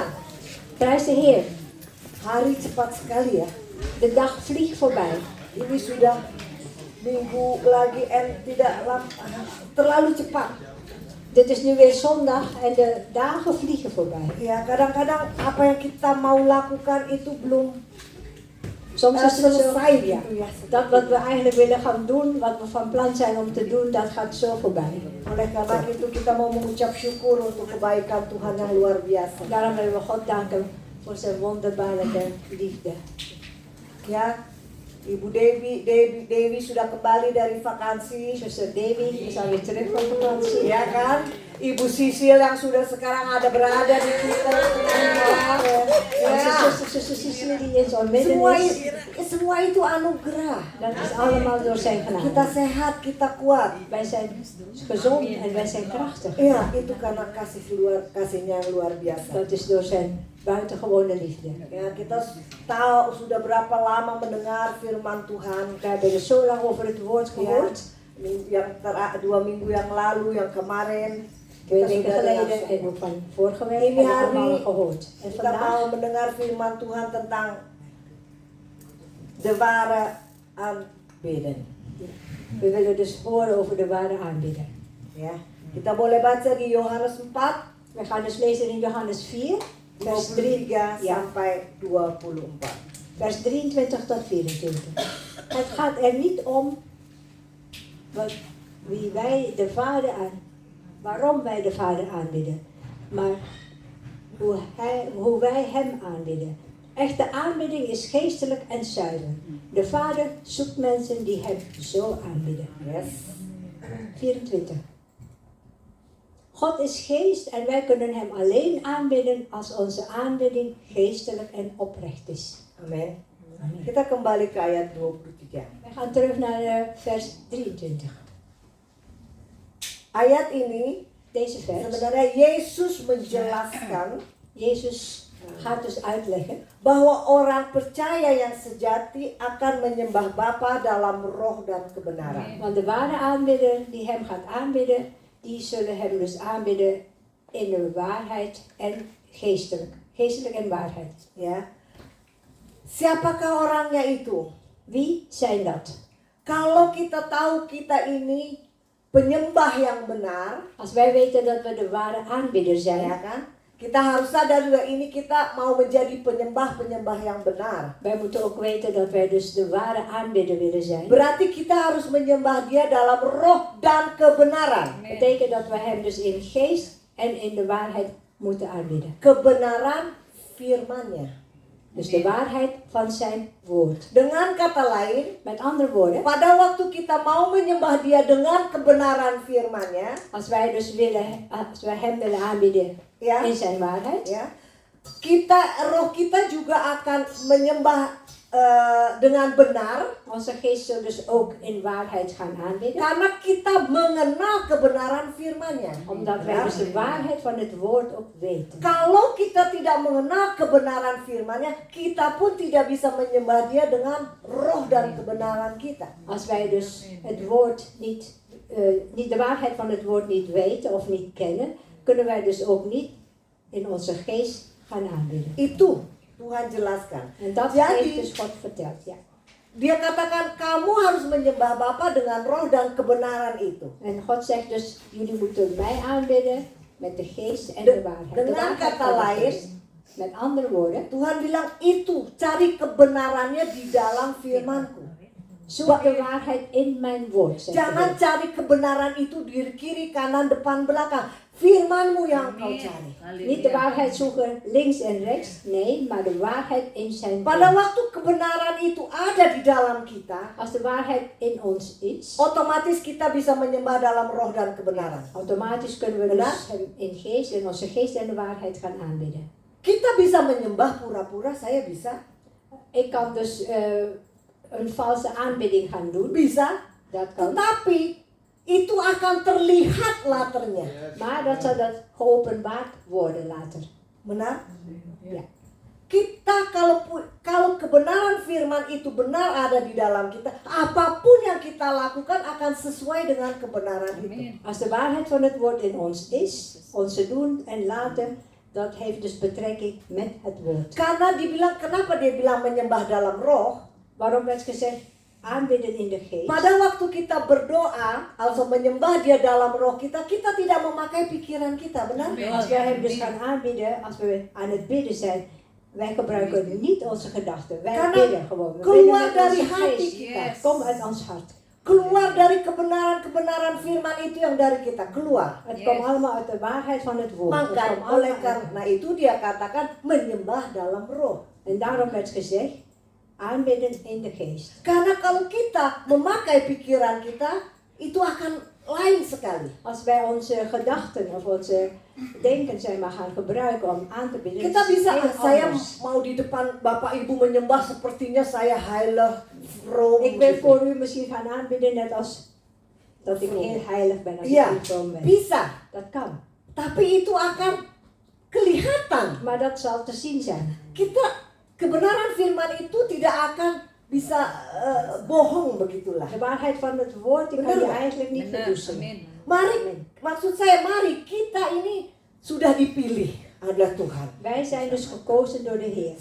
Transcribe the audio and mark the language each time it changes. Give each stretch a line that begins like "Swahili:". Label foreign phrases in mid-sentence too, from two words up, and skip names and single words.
Dutch: Prijs de Heer.
Indonesian: Hari cepat sekali ya.
Dutch: De dag vliegt voorbij.
Indonesian: Ini sudah minggu lagi tidak terlalu cepat.
Dutch: Dit is nu weer zondag en de dagen vliegen voorbij.
Indonesian: Ya, kadang-kadang apa yang kita mau lakukan itu belum
Dutch: Soms is het zo
Indonesian: selesai gitu ya.
Dutch: dat wat we eigenlijk willen gaan doen, wat we van plan zijn om te doen, dat gaat zo voorbij.
Indonesian: Oleh karena itu kita mau mengucap syukur untuk kebaikan Tuhan yang luar biasa.
Dutch: Daarom willen we God danken voor zijn wonderbaarlijke liefde.
Indonesian: Ya, Ibu Dewi sudah kembali dari vakansi.
Dutch: Zuster Davy is alweer terug van vakantie.
Indonesian: Ya kan? Ibu Sisil yang sudah sekarang berada di kita.
Dutch: Zuster Cecile die in zo'n midden is.
Indonesian: Semua itu anugerah.
Dutch: Dat is allemaal door zijn
Indonesian: Kita
Dutch: genade.
Indonesian: sehat, kita kuat.
Dutch: Wij zijn gezond en wij zijn krachtig.
Indonesian: Iya, itu karena kasihnya yang luar biasa.
Dutch: Dat is door zijn buitengewone liefde.
Indonesian: Ya, kita tahu sudah berapa lama mendengar firman Tuhan.
Dutch: We hebben er zo lang over het woord
Indonesian: Ya,
Dutch: gehoord.
Indonesian: yang 2 minggu yang lalu, yang kemarin.
Dutch: 2
Indonesian: Kita
Dutch: weken
Indonesian: sudah
Dutch: geleden
Indonesian: dengar.
Dutch: en ook van vorige week
Indonesian: Ini
Dutch: hebben we
Indonesian: hari
Dutch: allemaal gehoord. En
Indonesian: kita
Dutch: vandaag
Indonesian: mau mendengar firman Tuhan tentang
Dutch: de ware aanbidden. we willen dus horen over de ware aanbidder.
Indonesian: Ya, kita boleh baca di Yohanes 4
Dutch: We gaan dus lezen in Johannes 4, vers 3,
Indonesian: 23
Dutch: ja.
Indonesian: sampai 24.
Dutch: vers 23 tot 24. Het gaat er niet om wie wij de Vader waarom wij de Vader aanbidden, maar hoe wij Hem aanbidden. Echte aanbidding is geestelijk en zuiver. De Vader zoekt mensen die Hem zo aanbidden. Yes. 24. God is geest en wij kunnen Hem alleen aanbidden als onze aanbidding geestelijk en oprecht is.
Indonesian: Amin. Kita kembali ke ayat 23.
Dutch: We gaan terug naar vers 23.
Indonesian: Ayat ini
Dutch: Deze vers,
Indonesian: sebenarnya Yesus menjelaskan
Dutch: Jezus gaat dus uitleggen
Indonesian: bahwa orang percaya yang sejati akan menyembah Bapa dalam roh dan kebenaran.
Dutch: want de ware aanbidder die Hem gaat aanbidden, die zullen Hem dus aanbidden in de waarheid en geestelijk. Geestelijk en waarheid.
Indonesian: Ya. Siapakah orangnya itu?
Dutch: Wie zijn dat?
Indonesian: Kalau kita tahu kita ini penyembah yang benar,
Dutch: Als wij weten dat we de ware aanbidder
Indonesian: ya
Dutch: zijn,
Indonesian: kan? Kita harus sadar juga ini kita mau menjadi penyembah-penyembah yang benar.
Dutch: wij moeten ook weten dat wij dus de ware aanbidder willen zijn.
Indonesian: Berarti kita harus menyembah Dia dalam roh dan kebenaran.
Dutch: Dat betekent dat we Hem dus in geest en in de waarheid moeten aanbidden.
Indonesian: Kebenaran firman-Nya.
Dutch: Dus de waarheid van zijn woord.
Indonesian: Dengan kata lain,
Dutch: Met andere woorden,
Indonesian: pada waktu kita mau menyembah Dia dengan kebenaran firman-Nya,
Dutch: als wij Hem willen aanbidden
Indonesian: ya,
Dutch: in zijn waarheid,
Indonesian: ya, roh kita juga akan menyembah dengan benar,
Dutch: onze geest zal dus ook in waarheid gaan aanbidden.
Indonesian: karena kita mengenal kebenaran firman-Nya.
Dutch: Omdat wij dus de waarheid van het woord ook weten.
Indonesian: Kalau kita tidak mengenal kebenaran firman-Nya, kita pun tidak bisa menyembah Dia dengan roh dan kebenaran kita.
Dutch: Als wij dus het woord niet de waarheid van het woord niet weten of niet kennen, kunnen wij dus ook niet in onze geest gaan aanbidden.
Indonesian: Itu Tuhan jelaskan.
Dutch: En dat
Indonesian: Jadi,
Dutch: heeft dus God verteld. Ja. Dia katakan kamu harus menyembah Bapa dengan roh dan kebenaran itu. En God zegt dus, jullie moeten mij aanbidden met de geest en de waarheid. De
Indonesian: Dengan
Dutch: waarheid
Indonesian: kata
Dutch: van de
Indonesian: lain,
Dutch: geest. Met andere woorden,
Indonesian: Tuhan bilang itu cari kebenarannya di dalam firman-Ku.
Dutch: zoek de waarheid in mijn woord. Zegt de
Indonesian: Jangan
Dutch: Heer.
Indonesian: cari kebenaran itu di kiri, kanan, depan, belakang. Firman-Mu yang kau cari.
Dutch: Niet de waarheid zoeken links en rechts, nee, maar de waarheid in zijn
Indonesian: Pada
Dutch: woord.
Indonesian: waktu kebenaran itu ada di dalam kita,
Dutch: Als de waarheid in ons is,
Indonesian: otomatis kita bisa menyembah dalam roh dan kebenaran.
Dutch: automatisch kunnen we
Indonesian: Benar?
Dutch: dus hem in geest, in onze geest en de waarheid gaan aanbidden.
Indonesian: Kita bisa menyembah pura-pura, saya bisa.
Dutch: Ik kan dus een valse aanbidding gaan doen,
Indonesian: Bisa.
Dutch: dat kan.
Indonesian: Tetapi itu akan terlihat laternya.
Dutch: Maar dat zal dat geopenbaard worden later.
Indonesian: Benar?
Dutch: Ja.
Indonesian: Kita kalau kebenaran firman itu benar ada di dalam kita, apapun yang kita lakukan akan sesuai dengan kebenaran itu.
Dutch: Als de waarheid van het woord in ons is, onze doen en laten, dat heeft dus betrekking met het woord.
Indonesian: Karena kenapa dia bilang menyembah dalam roh?
Dutch: Waarom werd gezegd aanbidden in de geest?
Indonesian: Pada waktu kita berdoa, also menyembah Dia dalam roh kita tidak memakai pikiran kita, benar?
Dutch: Als wij hem dus gaan aanbidden, als we aan het bidden zijn, wij gebruiken niet onze gedachten. Wij
Indonesian: Karena
Dutch: bidden gewoon. We
Indonesian: keluar
Dutch: bidden met
Indonesian: dari
Dutch: onze
Indonesian: hati
Dutch: geest.
Indonesian: kita.
Dutch: Kom uit ons hart.
Indonesian: Keluar dari kebenaran-kebenaran firman itu yang dari kita keluar.
Dutch: Het komt allemaal uit de waarheid van het woord. Het
Indonesian: Maka
Dutch: komt
Indonesian: oleh
Dutch: allemaal uit-
Indonesian: karena itu dia katakan menyembah dalam roh.
Dutch: En daarom werd gezegd, aanbidden in de geest.
Indonesian: Karena kalau kita memakai pikiran kita, itu akan lain sekali.
Dutch: Als wij onze gedachten of onze denken zeg maar, gaan gebruiken om aan te bidden,
Indonesian: Kita
Dutch: is het
Indonesian: bisa,
Dutch: heel
Indonesian: saya
Dutch: anders.
Indonesian: mau di depan Bapak Ibu menyembah sepertinya saya
Dutch: heilig, vroom. Ik wil
Indonesian: gitu.
Dutch: voor u misschien gaan aanbidden net als dat ik Vroom. heel heilig ben, als
Indonesian: Iya,
Dutch: ik heel vroom ben.
Indonesian: bisa.
Dutch: Dat kan.
Indonesian: Tapi itu akan kelihatan.
Dutch: Maar dat zal te zien zijn.
Indonesian: Kebenaran firman itu tidak akan bisa bohong begitulah.
Dutch: De waarheid van het woord die kan je
Indonesian: Benar.
Dutch: eigenlijk niet verdoezelen.
Indonesian: Amin. Mari, maksud saya mari kita ini sudah dipilih adalah Tuhan.
Dutch: Wij zijn dus gekozen door de Heer.